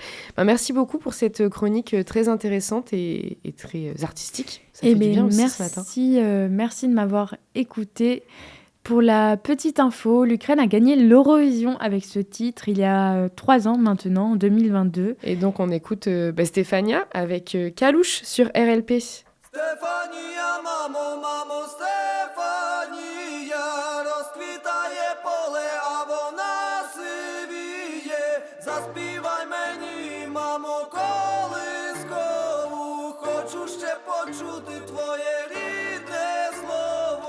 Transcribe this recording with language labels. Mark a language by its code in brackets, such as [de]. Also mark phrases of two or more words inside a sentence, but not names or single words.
[fr] Merci beaucoup pour cette chronique très intéressante et très artistique. Ça fait du bien aussi ce matin. Merci de m'avoir écouté. Pour la petite info, l'Ukraine a gagné l'Eurovision avec ce titre il y a 3 ans maintenant, en 2022. Et donc on écoute Stefania avec Kalouche sur RLP. [uk] Стефанія, мамо, Стефанія, розквітає поле, а вона сивіє. Заспівай мені, мамо, колискову, хочу ще почути твоє рідне слово.